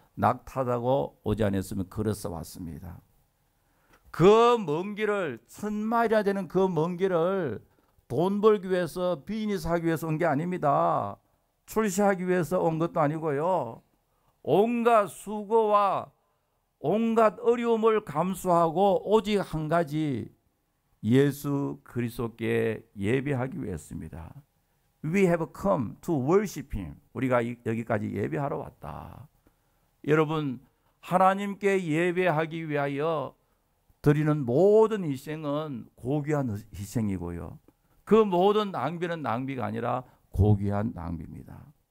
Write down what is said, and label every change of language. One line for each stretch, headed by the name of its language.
Korean: 낙타 타고 오지 않았으면 걸어서 왔습니다. 그 먼 길을 1000마일이나 되는 그 먼 길을 돈 벌기 위해서 비즈니스 하기 위해서 온 게 아닙니다. 출시하기 위해서 온 것도 아니고요. 온갖 수고와 온갖 어려움을 감수하고 오직 한 가지 예수 그리스도께 예배하기 위해서입니다.
English: We have come to worship Him.
Korean: 우리가 여기까지 예배하러 왔다. 여러분 하나님께 예배하기 위하여 드리는 모든 희생은 고귀한 희생이고요. 그 모든 낭비는 낭비가 아니라 고귀한 낭비입니다.